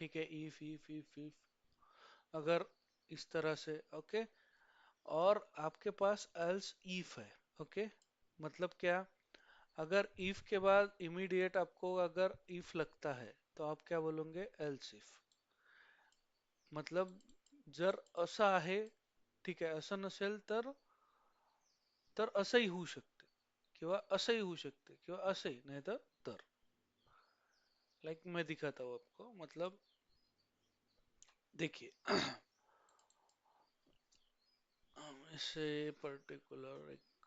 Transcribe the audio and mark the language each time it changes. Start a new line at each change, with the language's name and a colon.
Hindi: ठीक है, if if if if अगर इस तरह से। ओके। और आपके पास एल्स इफ है। ओके, मतलब क्या? अगर इफ के बाद इमीडिएट आपको अगर इफ लगता है तो आप क्या बोलोगे?
English: Else if.
Marathi: मतलब जर असं आहे, ठीक आहे, असं नसेल तर तर असंही होऊ शकते, किंवा असंही होऊ शकते, किंवा असंही नाही तर लाइक
Hindi: मैं दिखाता हूँ आपको। मतलब देखिए, हम इसे पर्टिकुलर एक